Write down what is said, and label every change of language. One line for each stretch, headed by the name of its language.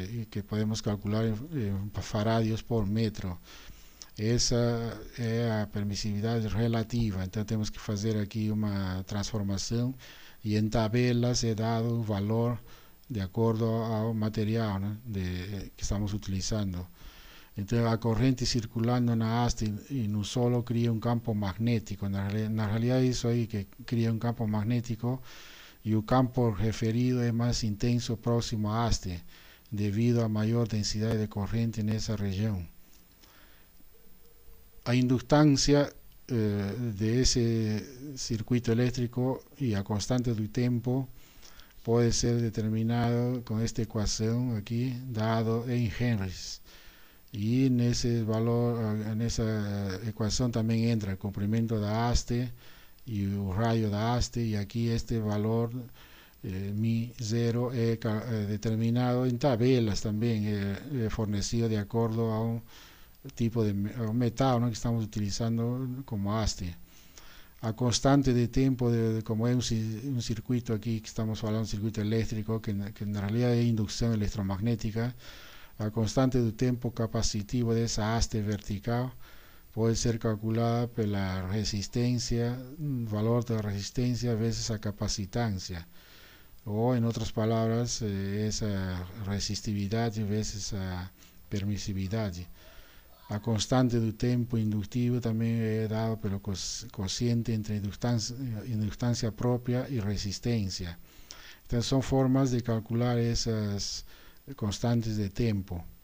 Spanish: Que podemos calcular en faradios por metro. Esa es
Portuguese: a permisividade relativa, então temos que fazer aqui uma transformação e em tabelas é dado o valor de acordo ao material, né, que estamos utilizando. Então a corrente circulando na haste e no solo cria um campo magnético. Na realidade isso aí que cria um campo magnético, e o campo referido é mais intenso próximo à haste, devido à maior densidade de corrente nessa região.
Spanish: A inductancia de ese circuito eléctrico y a constante del tiempo puede ser determinado con esta ecuación aquí, dado en henrys. Y en ese valor, en esa ecuación también entra el comprimento de haste y el rayo de haste, y aquí este valor mi 0 es determinado en tabelas también, fornecido de acuerdo a un tipo de metal, ¿no?, que estamos utilizando como haste. A constante de tiempo, como es un circuito aquí, que estamos hablando de un circuito eléctrico, que en realidad es inducción electromagnética, a constante de tiempo capacitivo de esa haste vertical puede ser calculada por la resistencia, valor de resistencia veces a capacitancia, o en otras palabras, esa resistividad veces a permisividad.
Portuguese: A constante do tempo indutivo também é dado pelo cociente entre inductância própria e resistência. Então são formas de calcular essas constantes de tempo.